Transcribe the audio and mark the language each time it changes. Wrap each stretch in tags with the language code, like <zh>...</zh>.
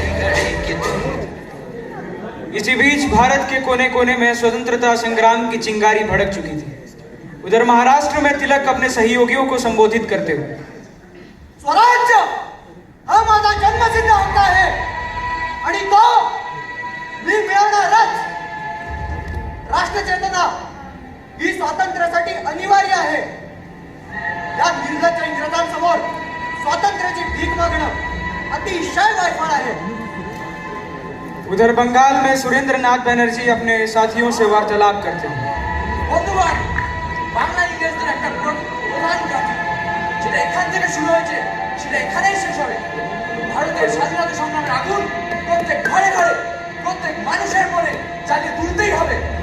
<hi>इसी बीच भारत के कोने कोने में स्वतंत्रता संग्राम की चिंगारी भड़क चुकी थी। उधर महाराष्ट्र में तिलक अपने सहयोगियों को संबोधित करते हुए,</hi> <mr>स्वराज्य हा माझा जन्मसिद्ध हक्क आहे आणि तो मी मिळवणारच। राष्ट्र चेतना ही स्वातंत्र्यासाठी अनिवार्य आहे। या निर्लज्ज इंग्रजांसमोर स्वातंत्र्याची भीक मागणं अतिशय वायफळ आहे।</mr> <hi>उधर बंगाल में सुरेंद्र नाथ बनर्जी अपने साथियों से वार्तालाप करते हैं।</hi> <bn>বন্ধুগণ, বাংলা ইংরেজদের একটা প্রধান জাতি, যেটা এখান থেকে শুরু হয়েছে সেটা এখানেই শেষ হবে। ভারতের স্বাধীনতা সংগ্রামের আগুন প্রত্যেক ঘরে ঘরে, প্রত্যেক মানুষের মনে জ্বালিয়ে তুলতেই হবে।</bn>